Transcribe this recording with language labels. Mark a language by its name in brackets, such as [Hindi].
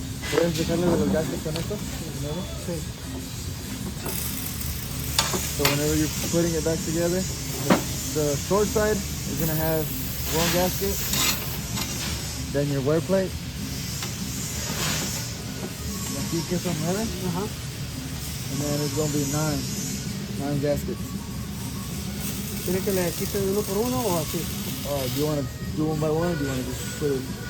[Spanish] ¿Puedes dejarle de los gases con esto? Sí. [English] So whenever you're putting it back together, the short side is going to have one gasket, then your wear plate. [Spanish] Aquí que son 9, [English] and then it's going to be 9 gaskets. [Spanish] ¿Quiere que le quite de uno por uno o así? [English] Do you want to do one by one, or do you want to just put it?